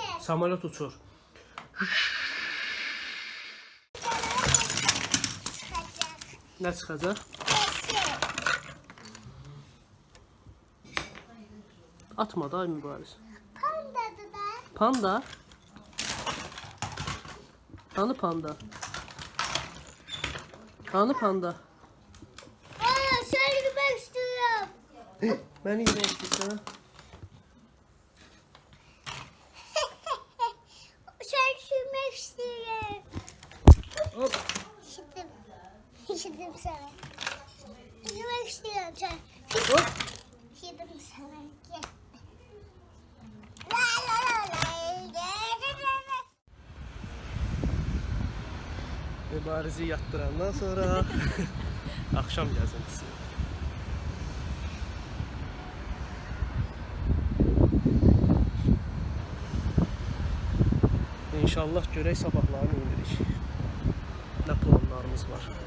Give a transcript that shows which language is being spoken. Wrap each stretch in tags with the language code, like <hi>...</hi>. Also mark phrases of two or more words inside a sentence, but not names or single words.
<az>Samolyot uçur. Nə çıxacaq? Atma da mübariz. Pandadı da. Panda. Hanı panda? Hanı panda?</az> <tr>Aa, sen yemek istiyorum.</tr> <az>Mən yemək istəyirəm.</az> <tr>Sen yemek istiyorum. Hop. İşittim. İşittim sana. Yemek istiyorum sen. Hop. İşittim sana. Gel. La la la la.</tr> <az>Mübarizi yatdırandan sonra axşam gəzintisi. İnşallah görək sabahlarını indirik. Nə planlarımız var.</az>